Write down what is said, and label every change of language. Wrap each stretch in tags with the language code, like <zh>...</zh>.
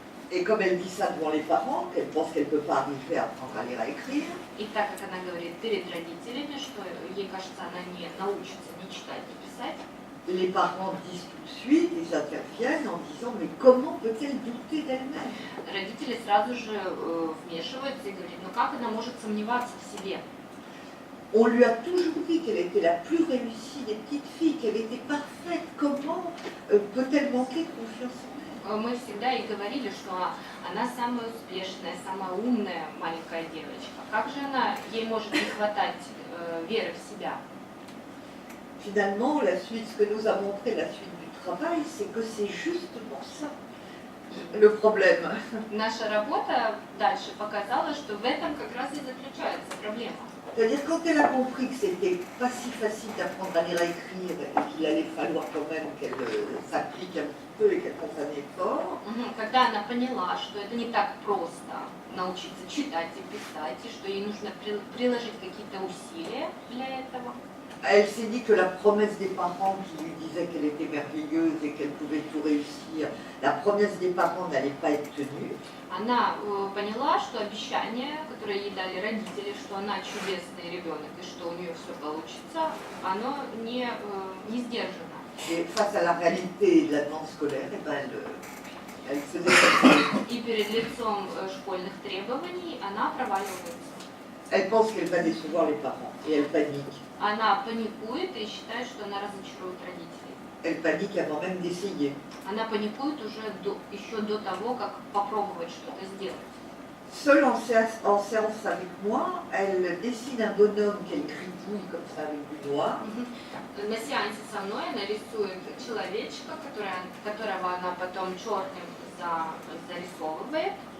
<fr>Et comme elle dit ça devant les parents, qu'elle pense qu'elle ne peut pas arriver à apprendre à lire et à écrire,</fr> <ru>И так как она говорит перед родителями, что ей кажется, она не научится ни читать, ни писать,</ru> <fr>les parents disent tout de suite, ils interviennent en disant mais comment peut-elle douter d'elle-même?</fr> <ru>родители сразу же вмешиваются и говорят, ну как она может сомневаться в себе?</ru> <fr>On lui a toujours dit qu'elle était la plus réussie des petites filles, qu'elle était parfaite. Comment peut-elle manquer de confiance en elle?</fr> <ru>Мы всегда ей говорили, что она самая успешная, самая умная маленькая девочка. Как же ей может не хватать веры в себя?</ru> <fr>Finalement, la suite, ce que nous a montré la suite du travail, c'est que c'est justement ça le problème.</fr> <ru>Наша работа дальше показала, что в этом как раз и заключается проблема.</ru> <fr>C'est-à-dire quand elle a compris que c'était pas si facile d'apprendre à lire et à écrire et qu'il allait falloir quand même qu'elle s'applique un petit peu et qu'elle fasse un effort.</fr> <ru>Когда она поняла, что это не так просто научиться читать и писать, и что ей нужно приложить какие-то усилия для этого.</ru> <fr>Elle s'est dit que la promesse des parents qui lui disaient qu'elle était merveilleuse et qu'elle pouvait tout réussir, la promesse des parents n'allait pas être tenue.</fr> <ru>Она поняла, что обещание, которое ей дали родители, что она чудесный ребенок и что у нее все получится, оно не сдержано.</ru> <fr>Et face à la réalité de l'attente scolaire, eh ben elle se décourage.</fr> <ru>И перед лицом школьных требований она проваливается.</ru> <fr>Elle pense qu'elle va décevoir les parents et elle panique.</fr> <ru>Она паникует и считает, что она разочарует родителей.</ru> <fr>Elle panique avant même d'essayer.</fr> <ru>Она паникует еще до того, как попробовать что-то сделать.</ru> <fr>Seule en séance avec moi, elle dessine un bonhomme qu'elle gribouille comme ça avec du noir.</fr> <ru>На сеансе со мной она рисует человечка, которого она потом черным зарисовывает.</ru>